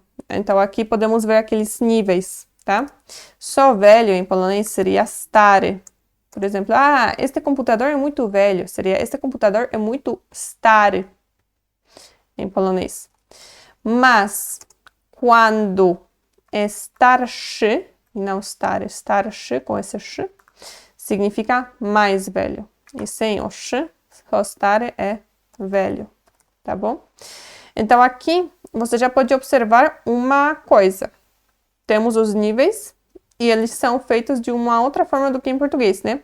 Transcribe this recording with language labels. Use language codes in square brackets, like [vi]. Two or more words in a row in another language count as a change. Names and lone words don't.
[pt] Então, aqui podemos ver aqueles níveis, tá? Só velho em polonês seria stary. Por exemplo, este computador é muito velho. Seria, este computador é muito stary em polonês. Mas, quando é starszy, não stary, starszy com esse sh, significa mais velho. E sem o sh, só stary é velho, tá bom? Então, aqui, você já pode observar uma coisa. Temos os níveis e eles são feitos de uma outra forma do que em português, né?